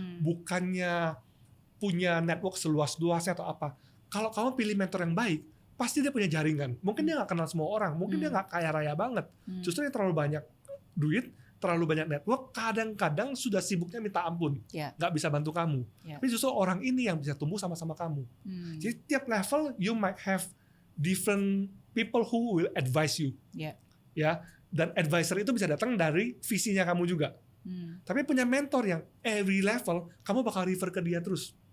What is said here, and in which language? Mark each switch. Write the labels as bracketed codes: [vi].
[id] Bukannya punya network seluas-luasnya atau apa. Kalau kamu pilih mentor yang baik, pasti dia punya jaringan. Mungkin dia nggak kenal semua orang. Mungkin dia nggak kaya raya banget. Justru dia terlalu banyak duit, terlalu banyak network, kadang-kadang sudah sibuknya minta ampun, nggak bisa bantu kamu. Tapi justru orang ini yang bisa tumbuh sama-sama kamu. Jadi tiap [en] level you might have different people who will advise you. [id] Ya, dan advisor itu bisa datang dari visinya kamu juga. Tapi punya mentor yang [en] every level [id] kamu bakal refer ke dia terus.